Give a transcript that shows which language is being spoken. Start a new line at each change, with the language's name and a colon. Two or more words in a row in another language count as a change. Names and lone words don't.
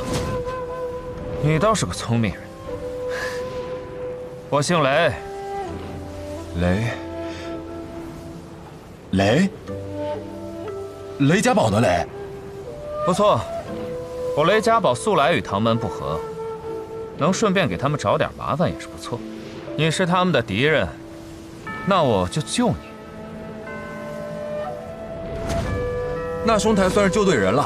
Chinese: 你倒是個聰明人。我姓雷。雷家堡的雷。不錯，我雷家堡素來與唐門不和。能順便給他們找點麻煩也是不錯。你是他們的敵人，那我就救你。那兄台算是救对人了。